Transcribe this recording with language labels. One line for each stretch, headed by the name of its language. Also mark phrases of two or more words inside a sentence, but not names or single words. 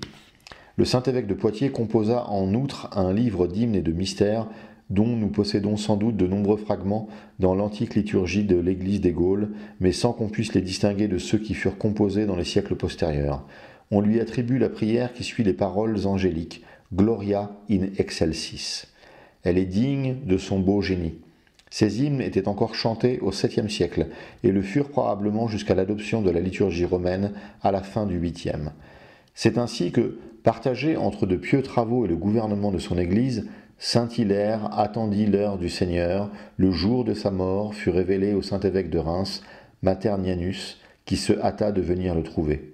French: Le Saint-Évêque de Poitiers composa en outre un livre d'hymnes et de mystères dont nous possédons sans doute de nombreux fragments dans l'antique liturgie de l'Église des Gaules, mais sans qu'on puisse les distinguer de ceux qui furent composés dans les siècles postérieurs. On lui attribue la prière qui suit les paroles angéliques,
Latin: Gloria in excelsis.
French: Elle est digne de son beau génie. Ces hymnes étaient encore chantés au 7e siècle et le furent probablement jusqu'à l'adoption de la liturgie romaine à la fin du 8e. C'est ainsi que, partagé entre de pieux travaux et le gouvernement de son Église, Saint Hilaire attendit l'heure du Seigneur, le jour de sa mort fut révélé au Saint-Évêque de Reims, Maternianus, qui se hâta de venir le trouver.